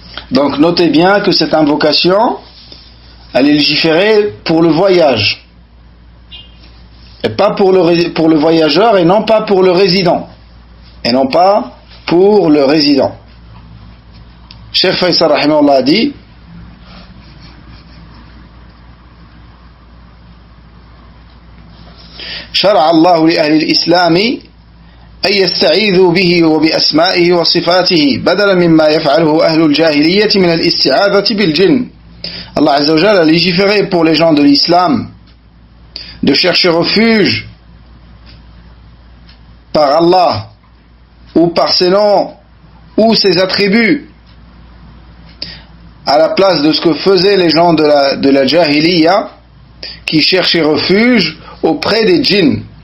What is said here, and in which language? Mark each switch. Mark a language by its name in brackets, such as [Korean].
[French] Donc notez bien que cette invocation, elle est légiférée pour le voyage. Et pas pour le voyageur et non pas pour le résident. Cheikh Faisal rahimahullah a dit: [Arabic] شرع الله لأهل الإسلام أن يستعيذوا به وبأسمائه وصفاته بدلا مما يفعله أهل الجاهلية من الاستعاذة بالجن. [French] Allah Azza wa Jalla a légiféré pour les gens de l'islam de chercher refuge par Allah ou par ses noms ou ses attributs à la place de ce que faisaient les gens de la Jahiliya qui cherchaient refuge auprès des djinns.